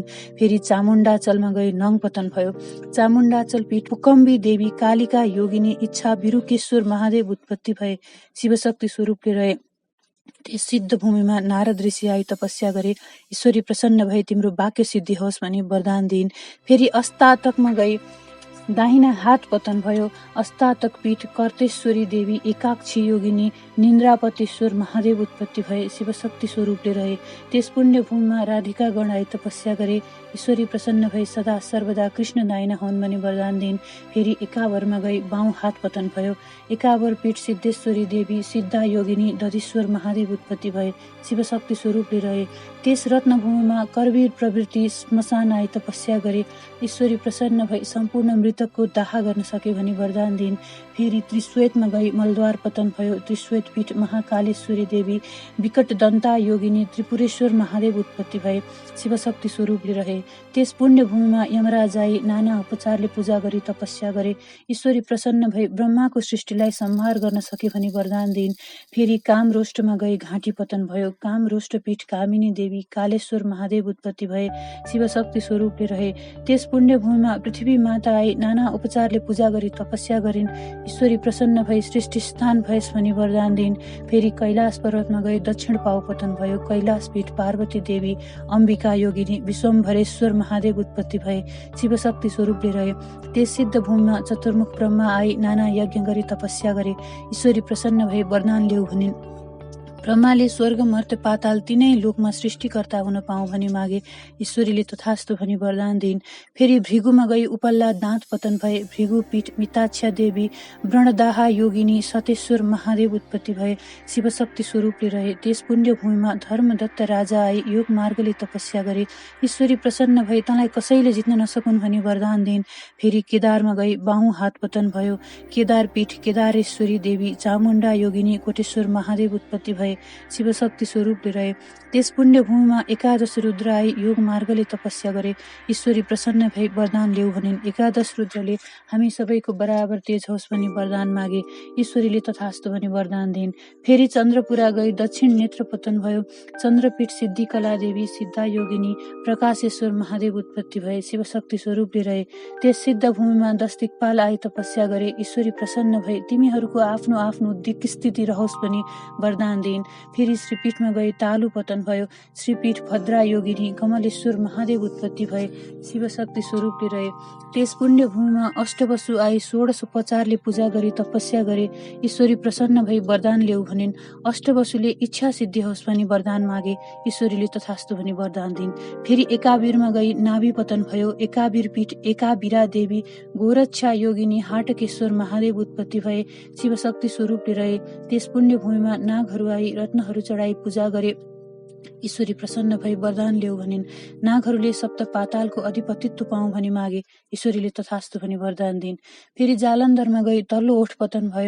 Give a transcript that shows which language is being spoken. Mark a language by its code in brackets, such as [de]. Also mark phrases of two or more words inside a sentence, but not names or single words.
[ne] फेरि चामुण्डाचलमा गई नङ पतन भयो। चामुण्डाचल पीठ पुकम्बी देवी, कालिका योगिनी, इच्छा बिरुकेश्वर महादेव उत्पत्ति भए। शिवशक्ति स्वरूपले रहे। त्यस सिद्ध भूमिमा नारद ऋषि आई तपस्या गरे। ईश्वरी प्रसन्न भई तिम्रो वाक्य सिद्धि होस् भनी वरदान दिन्। फेरि अस्तातकमा गई दाहिना हात पतन भयो। अस्तातक पीठ कर्तेश्वरी देवी एकाक्षी योगिनी निन्द्रापतेश्वर महादेव उत्पत्ति भए शिवशक्ति स्वरूपले रहे। त्यस पुण्य भूमिमा राधिका गण आई तपस्या गरे। ईश्वरी प्रसन्न भई सदा सर्वदा कृष्ण दाहिना हुन् भनी वरदान दिइन्। फेरि एकावरमा गई बाहुँ हात पतन भयो। एकावर पीठ सिद्धेश्वरी देवी सिद्धा योगिनी दधीश्वर महादेव उत्पत्ति भए शिवशक्ति स्वरूपले रहे। त्यस रत्नभूमिमा करवीर प्रवृत्ति श्मशान आई तपस्या गरे। ईश्वरी प्रसन्न भई सम्पूर्ण मृतकको दाह गर्न सके भनी वरदान दिइन्। फेरि त्रिश्वेतमा गई मलद्वार पतन भयो। त्रिश्वेत पीठ महाकालेश्वरी देवी विकट दन्ता योगिनी त्रिपुरेश्वर महादेव उत्पत्ति भए शिवशक्ति स्वरूपले रहे। त्यस पुण्य भूमिमा यमराज आई नाना उपचारले पूजा गरी तपस्या गरे। ईश्वरी प्रसन्न भई ब्रह्माको सृष्टिलाई संहार गर्न सके भनी वरदान दिइन्। फेरि कामरोष्टमा गई घाँटी पतन भयो। कामरोष्ट पीठ कामिनी देवी कालेश्वर महादेव उत्पत्ति भए शिवशक्ति स्वरूपले रहे। त्यस पुण्य भूमिमा पृथ्वी माता आई नाना उपचारले पूजा गरी तपस्या गरिन्। ईश्वरी प्रसन्न भई सृष्टि स्थान भएस भनी वरदान दिइन्। फेरि कैलाश पर्वतमा गई दक्षिण पाउ पतन भयो। कैलाश पीठ पार्वती देवी अम्बिका योगिनी विश्वम्भरेश्वर महादेव उत्पत्ति भए शिवशक्ति स्वरूपले रहे। त्यस सिद्ध भूमिमा चतुर्मुख ब्रह्मा आई नाना यज्ञ गरी तपस्या गरे। ईश्वरी प्रसन्न भई वरदान ल्याऊ भनिन्। ब्रह्माले स्वर्ग मर्त्य पाताल तीनै लोकमा सृष्टिकर्ता हुन पाऊ भनी मागे। ईश्वरीले तथास्तु भनी वरदान दिइन्। फेरि भृगुमा गई उपल्ला दाँत पतन भए। भृगु पीठ मिताक्षा देवी व्रणदाहा योगिनी सतेश्वर महादेव उत्पत्ति भए शिवशक्ति स्वरूपले रहे। त्यस पुण्य भूमिमा धर्मदत्त राजा आई योग मार्गले तपस्या गरे। ईश्वरी प्रसन्न भई तँलाई कसैले जित्न नसकुन् भनी वरदान दिइन्। फेरि केदारमा गई बाहुँ हात पतन भयो। केदार पीठ केदारेश्वरी देवी चामुण्डा योगिनी कोटेश्वर महादेव उत्पत्ति भए शिवशक्ति स्वरूपले रहे। त्यस पुण्य भूमिमा एकादश रुद्र आई योग मार्गले तपस्या गरे। ईश्वरी प्रसन्न भई वरदान ल्याऊ भनिन्। एकादश रुद्रले हामी सबैको बराबर तेज होस् भनी वरदान मागे। ईश्वरीले तथास्तु भनी वरदान दिइन्। फेरि चन्द्रपुरा गई दक्षिण नेत्र पतन भयो। चन्द्रपीठ सिद्धि कला देवी सिद्धा योगिनी प्रकाशेश्वर महादेव उत्पत्ति भए शिवशक्ति स्वरूपले रहे। त्यस सिद्ध भूमिमा 10 दिक्पाल आई तपस्या गरे। ईश्वरी प्रसन्न भई तिमीहरूको आफ्नो आफ्नो दिक् स्थिति रहोस् भनी वरदान दिइन्। फेरि श्रीपीठमा गई तालु पतन भयो। श्रीपीठ भद्रा योगिनी कमलेश्वर महादेव उत्पत्ति भए शिवशक्ति स्वरूपले रहे। त्यस पुण्य भूमिमा अष्टवसु आई 16 उपचारले पूजा गरी तपस्या गरे। ईश्वरी प्रसन्न भई वरदान ल्याऊ भनिन्। अष्टवसुले इच्छा सिद्धि होस् भनी वरदान मागे। ईश्वरीले तथास्तु भनी वरदान दिइन्। फेरि एकावीरमा गई नाभि पतन भयो। एकावीर पीठ एकावीरा देवी गोरक्षा योगिनी हाटकेश्वर महादेव उत्पत्ति भए शिवशक्ति स्वरूपले रहे। त्यस पुण्य भूमिमा नागहरू आई रत्नहरू चढाई पूजा गरे। ईश्वरी प्रसन्न भई वरदान ल्याऊ भनिन्। नागहरूले सप्त पातालको अधिपतित्व पाऊ भनी मागे। ईश्वरीले तथास्तु भनी वरदान दिइन्। फेरि जालन्धरमा गई तल्लो ओठ पतन भयो।